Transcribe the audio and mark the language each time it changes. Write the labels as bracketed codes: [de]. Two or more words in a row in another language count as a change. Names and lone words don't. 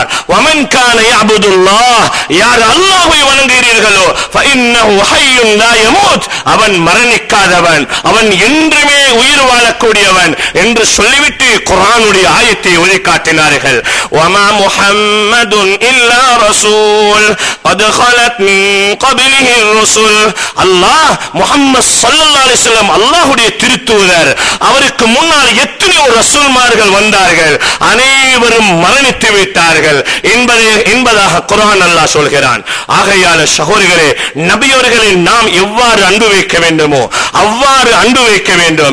[ar] ومن كان يعبد الله, [ta] யார் அல்லாஹ்வை வணங்குகிறீர்களோ [ar] فإنه حي لا يموت, [ta] அவன் மரணிக்காதவன், அவன் என்றுமே உயிர் வாழக்கூடியவன் என்று சொல்லிவிட்டு குர்ஆனுடைய ஆயத்தை ஓதி காட்டினார்கள். [ar] وما محمد إلا رسول قد خلت من قبله الرسل, [ta] அல்லாஹ் முஹம்மது [ar] صلى الله عليه وسلم [ta] அல்லாஹ்வுடைய திருத்தூதர். அவருக்கு முன்னால் எத்தனையோ ரசூல்மார்கள் வந்தார்கள், அனைவரும் மரணித்து விட்டார்கள் என்பதாக குர்ஆன் அல்லாஹ் சொல்கிறான். ஆகையால சகோதரர்களே, நபியவர்களை நாம் எவ்வாறு அன்பு வைக்க வேண்டுமோ அவ்வாறு அன்பு வைக்க வேண்டும்.